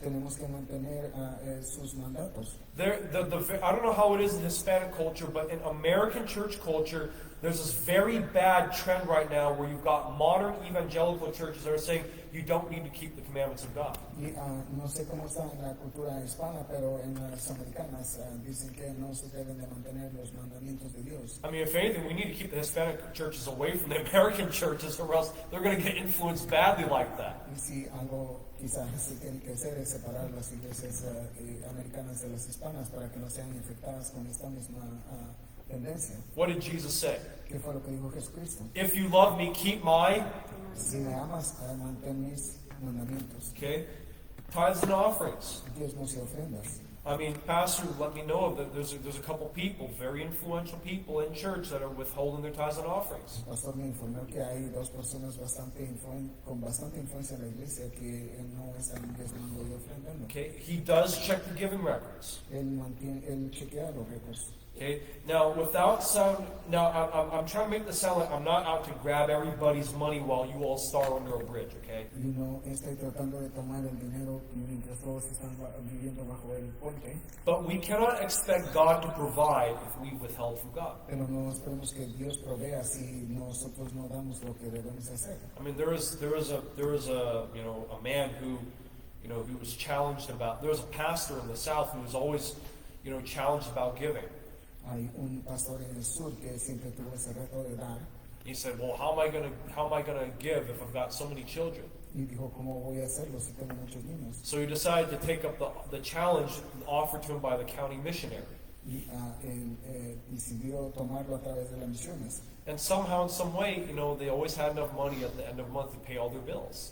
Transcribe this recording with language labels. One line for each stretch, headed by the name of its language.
Spanish: Tenemos que mantener sus mandatos.
English: I don't know how it is in Hispanic culture, but in American church culture, there's this very bad trend right now where you've got modern evangelical churches that are saying you don't need to keep the commandments of God.
Spanish: Y, no sé cómo está en la cultura hispana, pero en las americanas dicen que no se deben de mantener los mandamientos de Dios.
English: I mean, if anything, we need to keep the Hispanic churches away from the American churches, or else they're going to get influenced badly like that.
Spanish: Y si algo quizás se tiene que hacer es separar las iglesias americanas de las hispanas para que no sean infectadas con esta misma tendencia.
English: What did Jesus say?
Spanish: ¿Qué fue lo que dijo Jesucristo?
English: If you love me, keep my,
Spanish: Si me amas, mantén mis mandamientos.
English: okay, tithes and offerings.
Spanish: Diezmos y ofrendas.
English: I mean, Pastor let me know that there's a couple people, very influential people in church that are withholding their tithes and offerings.
Spanish: El pastor me informó que hay dos personas con bastante influencia en la iglesia que no están diezmando y ofrendando.
English: Okay, he does check the giving records.
Spanish: Él chequea los recursos.
English: Okay, now I'm trying to make this sound like I'm not out to grab everybody's money while you all starve under a bridge. Okay.
Spanish: Y no estoy tratando de tomar el dinero mientras todos están viviendo bajo el puente.
English: But we cannot expect God to provide if we withheld from God.
Spanish: Pero no esperemos que Dios provea si nosotros no damos lo que debemos hacer.
English: I mean, there was a man who was challenged about. There was a pastor in the South who was always challenged about giving.
Spanish: Hay un pastor en el sur que siempre tuvo ese reto de dar.
English: He said, "Well, how am I gonna give if I've got so many children?"
Spanish: Y dijo, ¿cómo voy a hacerlo si tengo muchos niños?
English: So he decided to take up the challenge offered to him by the county missionary.
Spanish: Y él decidió tomarlo a través de las misiones.
English: And somehow, in some way, they always had enough money at the end of the month to pay all their bills.